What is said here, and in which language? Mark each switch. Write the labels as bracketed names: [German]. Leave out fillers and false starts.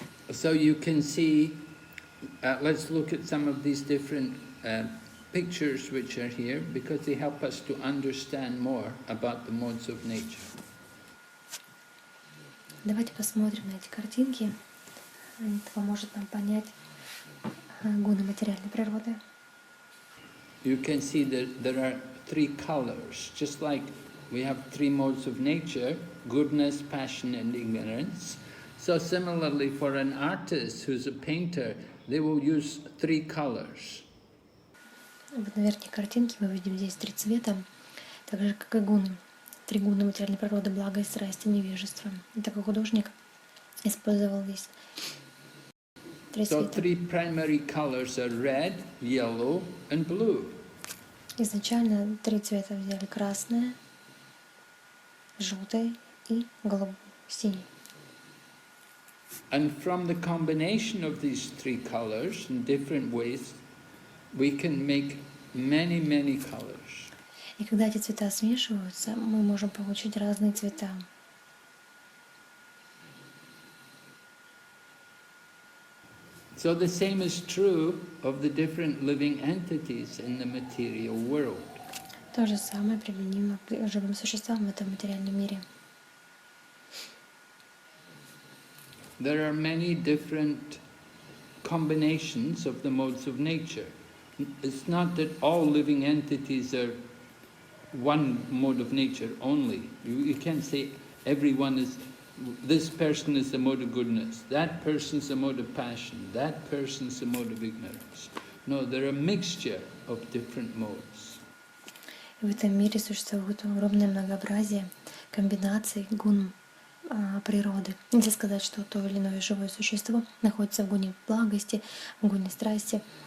[English] So you can see, let's look at some of these different pictures which are here, because they help us to understand more about the modes of nature. [Russian] Давайте посмотрим на эти картинки. Это поможет нам понять гуны материальной природы. [English] You can see that there are 3 colors, just like we have 3 modes of nature: goodness, passion, and ignorance. So similarly, for an artist who's a painter, they will use 3 colors. [Russian] Вот на верхней картинке мы видим здесь 3 цвета, так же как и гуны. 3 гуны материальной природы: благость, страсть и невежество. И такой художник использовал здесь 3 [English] So [Russian] цвета. [English] 3 primary colors are red, yellow, and blue. [Russian] Изначально 3 цвета взяли: красное, желтый и синий. [English] And from the combination of these 3 colors in different ways, we can make many, many colors. [Russian] И когда эти цвета смешиваются, мы можем получить разные цвета. [English] So the same is true of the different living entities in the material world. [Russian] То же самое применимо к живым существам в этом материальном мире. [English] There are many different combinations of the modes of nature. It's not that all living entities are one mode of nature only. You can't say everyone is this person is the mode of goodness, that person is the mode of passion, that person is the mode of ignorance. No, they're a mixture of different modes. [Russian] В этом мире существует огромное многообразие комбинаций гун природы. Нельзя сказать, что то или иное живое существо находится в гуне благости, в гуне страсти.